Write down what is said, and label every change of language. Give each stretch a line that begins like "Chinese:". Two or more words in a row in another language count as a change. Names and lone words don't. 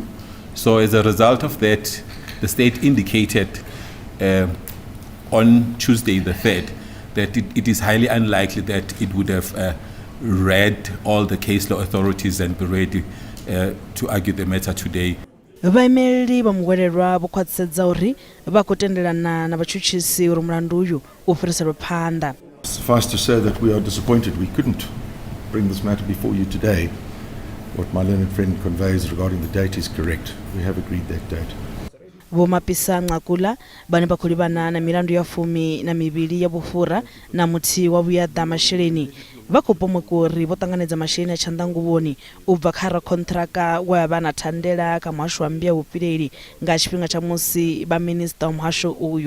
English: So as a result of that, the state indicated on Tuesday the 3rd that it is highly unlikely that it would have read all the case law authorities and be ready to argue the matter today.
Venda: Vhaimeleli vha muhwelelwa vho khwaṱhisedza uri vha khou tendelana na vhatshutshisi uri mulandu uyu u fhiriselwe phanḓa.
English: Suffice to say that we are disappointed we couldn't bring this matter before you today. What my learned friend conveys regarding the date is correct. We have agreed that date.
Venda: Vho Mapisa Nqakula vhane vha khou livhana na milandu ya 12 ya vhufhura na muthihi wa vhuyaḓa masheleni vha khou pomokwa uri vho ṱanganedza masheleni a tshanḓanguvhoni u bva kha rakhonṱhiraka we a vha na thandela kha muhasho wa mbia vhupileli nga tshifhinga tsha musi vha minista wa muhasho uyo.